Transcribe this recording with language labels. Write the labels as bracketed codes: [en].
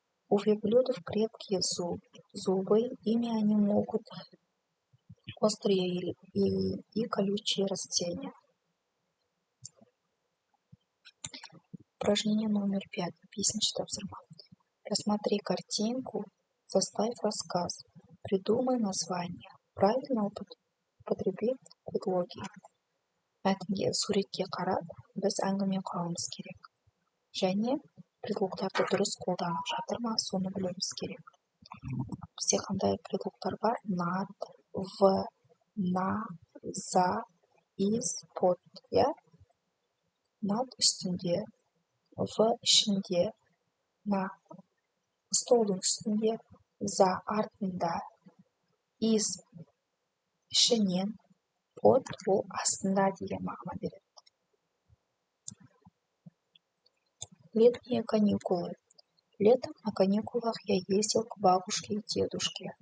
[ru] У верблюдов крепкие зубы, ими они могут острые и колючие растения. Упражнение номер 5. Песенчатый тапсырма. Рассмотри картинку, составь рассказ, придумай название, правильно употреби предлоги. [kk] Мәтінге суретке қарап, біз әңгіме құрауымыз керек. Және предлогтарды дұрыс қолданып жатыр ма, соны білуіміз керек. Бізде қандай предлогтар бар? Над, в, на, за, из, под. Над үстінде, в ішінде, на столдың үстінде, за артында, из ішінен, под ол астында деген мағына береді. [ru] Летние каникулы. Летом на каникулах я ездил к бабушке и дедушке.